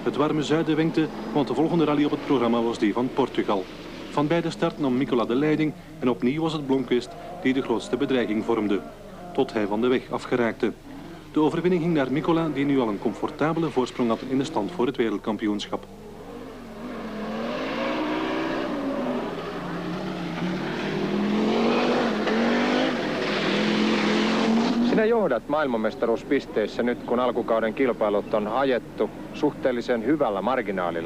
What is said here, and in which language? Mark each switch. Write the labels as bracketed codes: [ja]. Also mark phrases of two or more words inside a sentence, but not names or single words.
[nl] Het warme zuiden wenkte, want de volgende rally op het programma was die van Portugal. Van bij de start nam Mikkola de leiding en opnieuw was het Blomqvist die de grootste bedreiging vormde, tot hij van de weg afgeraakte. De overwinning ging naar Mikkola, die nu al een comfortabele voorsprong had in de stand voor het wereldkampioenschap. [fi] Sinä johdat maailmanmestaruuspisteissä nyt, kun alkukauden kilpailut on ajettu suhteellisen hyvällä marginaalilla.